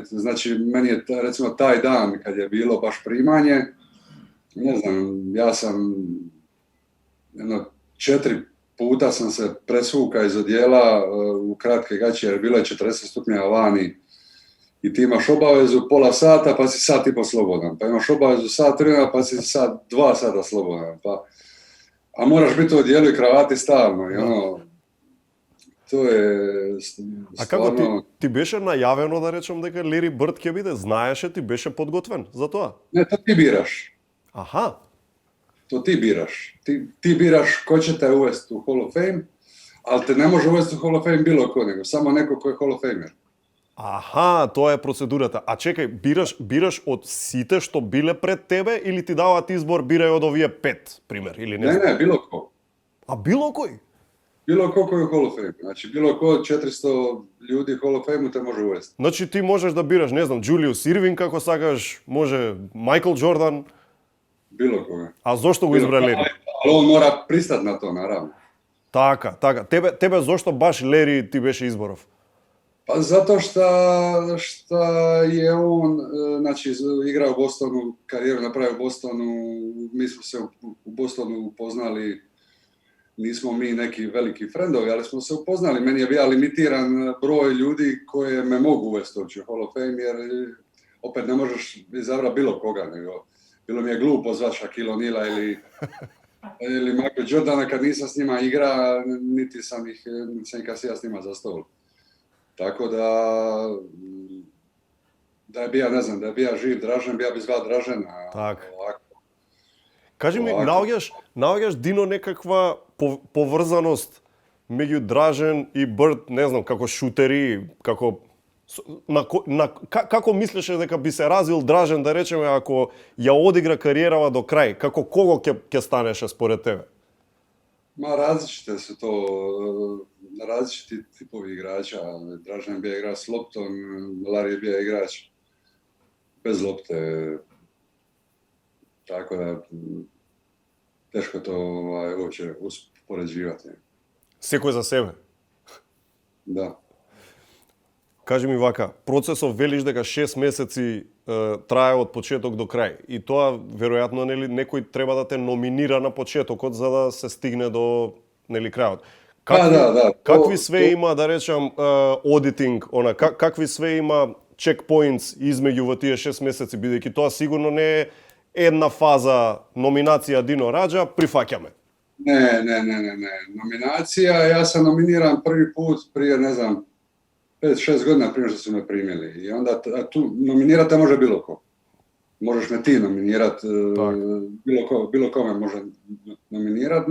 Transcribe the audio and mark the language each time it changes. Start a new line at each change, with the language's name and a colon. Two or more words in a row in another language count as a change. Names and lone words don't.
Croatian: Znači, meni je recimo taj dan kad je bilo baš primanje, ne znam, ja sam 4 puta sam se presvuka iz odijela u kratke gaće jer bilo je 40 stupnjeva vani i ti imaš obavezu pola sata pa si sat i po slobodan, pa imaš obavezu sat vremena pa si 2 sata slobodan, a moraš biti u odijelu i kravati stalno i to je
Macedonian: А како
Croatian: stvarno...
Macedonian: ти беше најавено да речем дека Лери Бърд ќе биде? Знаеше, ти беше подготвен за тоа?
Croatian: Ne, to ti biraš.
Macedonian: Аха.
Croatian: To ti biraš. Ti biraš ko će te uvesti u
English: Hall of Fame,
Croatian: ali te ne može uvesti u
English: Hall of Fame
Croatian: bilo ko, nego samo neko ko je
English: Hall of Famer.
Macedonian: Аха, тоа е процедурата. А чекај, бираш од сите што биле пред тебе или ти даваат избор бирај од овие 5, пример, или не
Croatian: Ne,
Macedonian: знам?
Croatian: ne, bilo ko.
Macedonian: А било кој?
Croatian: Bilo ko koji je u
English: Hall of Fame.
Croatian: Znači, bilo ko od 400 ljudi u
English: Hall of Fame
Croatian: te može uvesti.
Macedonian: Значи ти можеш да бираш, не знам, Джулиус Ирвинг како сакаш, може Майкл Джордан,
Croatian: Bilo koga.
Macedonian: а зошто го избра Лери?
Croatian: Ali on mora pristati na to, naravno.
Macedonian: Така. Тебе зошто баш Лери ти беше изборов?
Croatian: Pa zato što je on, znači, igrao u Bostonu, karijeru napravio u Bostonu, mi smo se u Bostonu upoznali, nismo mi neki veliki frendovi, ali smo se upoznali. Meni je bio limitiran broj ljudi koje me mogu uvesti uopće u
English: Hall of Fame,
Croatian: jer opet ne možeš izabrati bilo koga, nego bilo mi je glupo zvati Shaquille O'Neala ili Michael Jordana kad nisam s njima igra, niti sam ih nikad sjeo s njima za stol. Tako da je bija, ne znam, da je bija živ Dražen, bija bi zvao Dražena.
Macedonian: Така.
Croatian: Ovako.
Macedonian: Кажи ми, Овако. наоѓаш Дино некаква поврзаност меѓу Дражен и Бърд, не знам, како шутери, како како мислеше дека би се развил Дражен, да речеме, ако ја одигра кариерава до крај, како кого ќе станеше според тебе?
Croatian: Ma različite su to, različiti tipovi igrača. Dražen je bio igrač s loptom, Larry je bio igrač bez lopte. Tako da, teško to uopće uspoređivati.
Macedonian: Секој за себе.
Croatian: Da.
Macedonian: Кажи ми вака, процесов велиш дека 6 месеци трае од почеток до крај. И тоа веројатно нели некој треба да те номинира на почетокот за да се стигне до нели крајот. Да. Какви све има, да речам, одитинг, какви све има чекпоинтс измеѓу во тие 6 месеци, бидејќи тоа сигурно не е една фаза номинација Дино Раđa, прифаќаме.
Croatian: Ne. Nominacija, ja sam nominiran prvi put prije, ne znam, 5-6 godina prije što su me primili. I onda tu nominirati može bilo ko. Možeš me ti nominirati, bilo ko me može nominirati.